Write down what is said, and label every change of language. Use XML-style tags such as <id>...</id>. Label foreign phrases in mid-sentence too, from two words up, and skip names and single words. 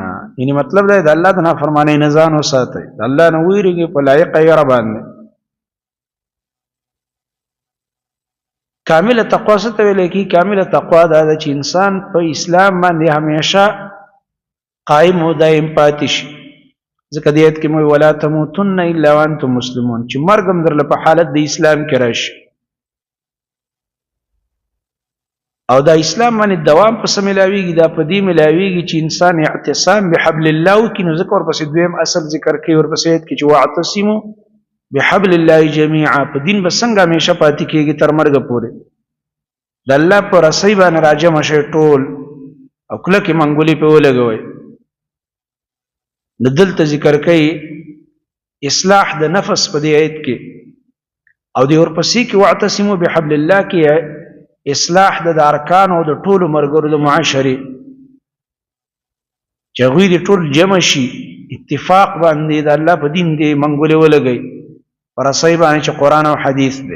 <ps>یعنی مطلب دا د الله د نافرمانی نه ځان وساتئ، د الله نه ویریږئ په لایق یې باندې. کامل تقوا څه ته ویل کېږي؟ کامل تقوا دا ده چې انسان په اسلام باندې همیشه قائم او دائم پاتې شي. ځکه دې آیت کې موږ</ps> <ar>ولا تموتن الا وانتم مسلمون،</ar> <ps>چې مرګ هم درله په حالت د اسلام کې راشي. او دا اسلام باندې دوام په څه ملاویږي؟ دا په دې ملاویږي چې انسان</ps> <ar>اعتصام بحبل الله</ar> <ps>وکړي. نو ځکه ورپسې دویم اصل ذکر کوي ورپسې آیت کې چې</ps> <ar>واعتصموا بحبل الله جميعا،</ar> <ps>په دین به څنګه همیشه پاتې کېږي تر مرګه پورې. د الله په رسۍ باندې راجمع شئ ټول او کلکې منګولې پې ولګوئ. نو دلته ذکر کوي اصلاح د نفس په دې آیت کې، او دې ورپسې کې</ps> <ar>واعتصموا بحبل الله</ar> <ps>کې اصلاح د ارکان او د ټولو مرګرو د معاشرې، چې هغوی دې ټول جمع شي اتفاق باندې د الله په دین دې منګولې ولګوئ په رسۍ باندې چې قرآن او حدیث دی.</ps>